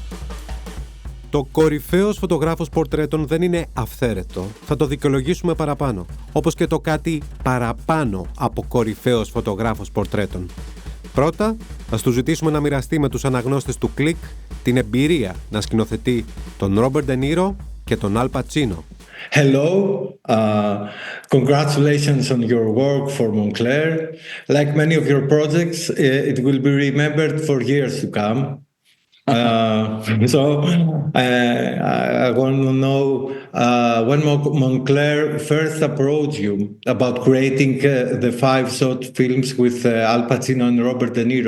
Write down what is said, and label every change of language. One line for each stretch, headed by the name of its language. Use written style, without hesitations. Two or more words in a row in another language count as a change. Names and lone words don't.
Greek: Το κορυφαίος φωτογράφος πορτρέτων δεν είναι αυθαίρετο, θα το δικαιολογήσουμε παραπάνω, όπως και το κάτι παραπάνω από κορυφαίος φωτογράφος πορτρέτων. Πρώτα, ας του ζητήσουμε να μοιραστεί με τους αναγνώστες του ΚΛΙΚ την εμπειρία να σκηνοθετεί τον Ρόμπερτ Ντε Νίρο και τον Αλ Πατσίνο.
English: Hello, congratulations on your work for Moncler. Like many of your projects, it will be remembered for years to come. I want to know when Moncler first approached you about creating the 5 short films with Al Pacino and Robert De Niro.